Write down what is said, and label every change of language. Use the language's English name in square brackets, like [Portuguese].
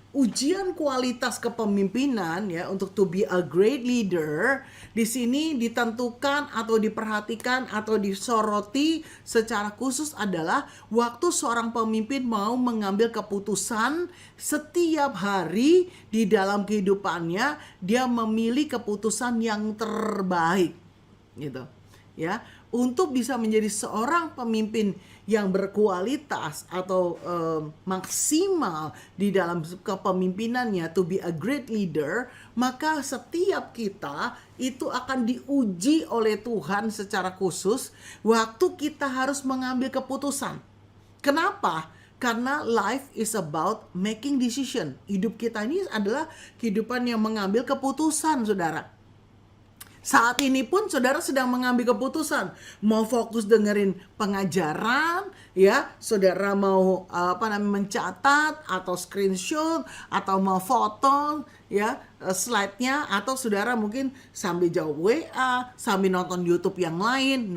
[Indonesian] ujian kualitas kepemimpinan ya untuk [English] to be a great leader [Indonesian] di sini ditentukan atau diperhatikan atau disoroti secara khusus adalah waktu seorang pemimpin mau mengambil keputusan setiap hari di dalam kehidupannya, dia memilih keputusan yang terbaik gitu ya, untuk bisa menjadi seorang pemimpin yang berkualitas atau maksimal di dalam kepemimpinannya, [English] to be a great leader, [Indonesian] maka setiap kita itu akan diuji oleh Tuhan secara khusus waktu kita harus mengambil keputusan. Kenapa? [English] Karena life is about making decision. [Indonesian] Hidup kita ini adalah kehidupan yang mengambil keputusan, saudara. Saat ini pun saudara sedang mengambil keputusan mau fokus dengerin pengajaran ya, saudara mau mencatat atau screenshot atau mau foto ya slide-nya, atau saudara mungkin sambil jawab WA, sambil nonton YouTube yang lain.